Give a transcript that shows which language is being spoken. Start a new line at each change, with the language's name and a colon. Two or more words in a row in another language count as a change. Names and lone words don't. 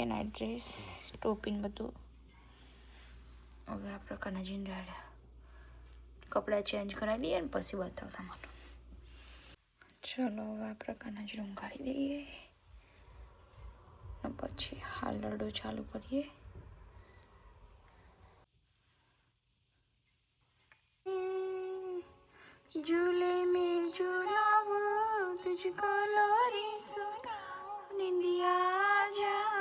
English: night dress
Gujarati: ટોપીને બધું. હવે આ પ્રકારના જઈને કપડાં ચેન્જ કરાવી દઈએ ને પછી બતાવતા મને. ચલો હવે આ પ્રકારના જ રૂમ કાઢી દઈએ ને પછી હાલ લડો ચાલુ કરીએ.
Hindi: झूले में झूला वो तुझको लोरी सुनाऊं निंदिया जा